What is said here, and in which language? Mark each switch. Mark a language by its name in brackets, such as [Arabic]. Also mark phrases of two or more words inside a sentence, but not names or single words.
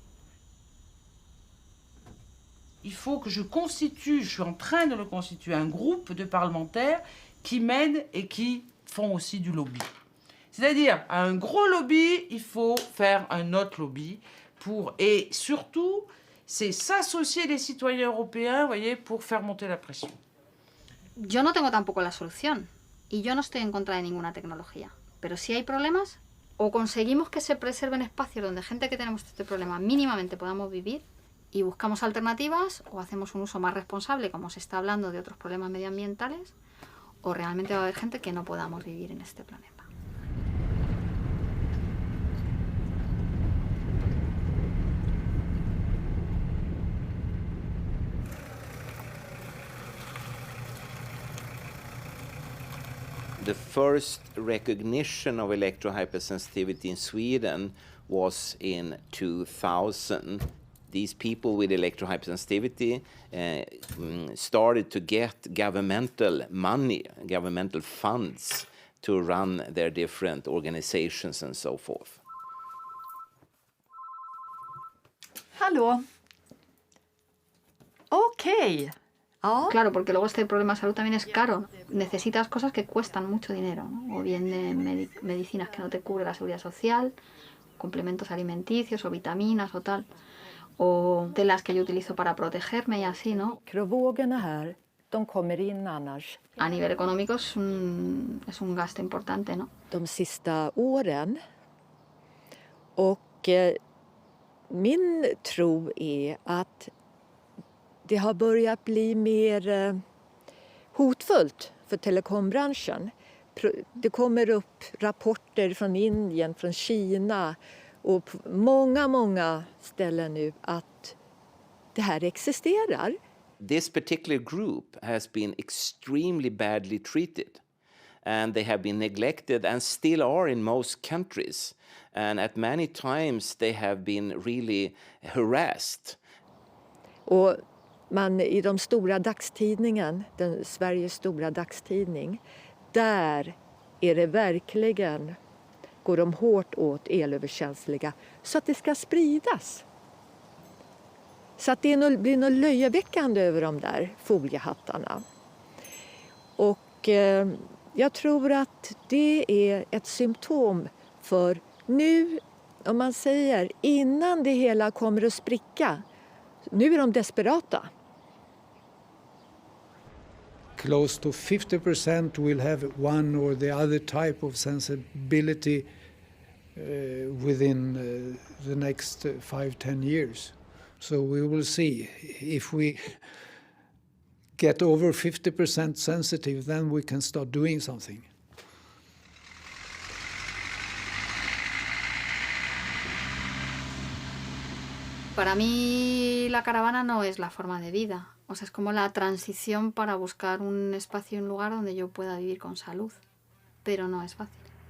[French] Il faut que je suis en train de le constituer, un groupe de parlementaires qui mènent et qui font aussi du lobby. C'est-à-dire, à un gros lobby, il faut faire un autre lobby et surtout, c'est s'associer les citoyens européens, voyez, pour faire monter la pression. [Spanish] Yo no tengo tampoco la solución y yo no estoy en contra de ninguna tecnología, pero si hay problemas, o conseguimos que se preserven espacios donde gente que tenemos este problema mínimamente podamos vivir, y buscamos alternativas o hacemos un uso más responsable, como se está hablando de otros problemas medioambientales, o realmente va a haber gente que no podamos vivir en este planeta. [English] The first recognition of electrohypersensitivity in Sweden was in 2000. These people with electrohypersensitivity started to get governmental money, governmental funds to run their different organizations and so forth. [Swedish] Hallå? Okej. Ja. [Spanish] Claro, porque luego este problema de salud también es caro. Necesitas cosas que cuestan mucho dinero, ¿no? O bien de medicinas que no te cubre la seguridad social, complementos alimenticios o vitaminas o tal, o telas que yo utilizo para protegerme y así, ¿no? [Swedish] Mikrovågorna här, de kommer in annars. [Spanish] A nivel económico es un gasto importante, ¿no? [Swedish] De sista åren. Och min tro är att det har börjat bli mer hotfullt för telekombranschen. Det kommer upp rapporter från Indien, från Kina och på många ställen nu att det här existerar. [English] This particular group has been extremely badly treated, and they have been neglected and still are in most countries. And at many times they have been really harassed. [Swedish] Och man i de stora dagstidningen, Sveriges stora dagstidning, där är det verkligen, går de hårt åt elöverkänsliga så att det ska spridas. Så att det blir något löjeväckande över de där foliehattarna. Och jag tror att det är ett symptom för nu, om man säger, innan det hela kommer att spricka, nu är de desperata. [English] Close to 50% will have one or the other type of sensibility within the next 5-10 years. So we will see. If we get over 50% sensitive, then we can start doing something. [Spanish] Para mí la caravana no es la forma de vida. O sea, es como la transición para buscar un espacio, un lugar donde yo pueda vivir con salud. Pero no es fácil.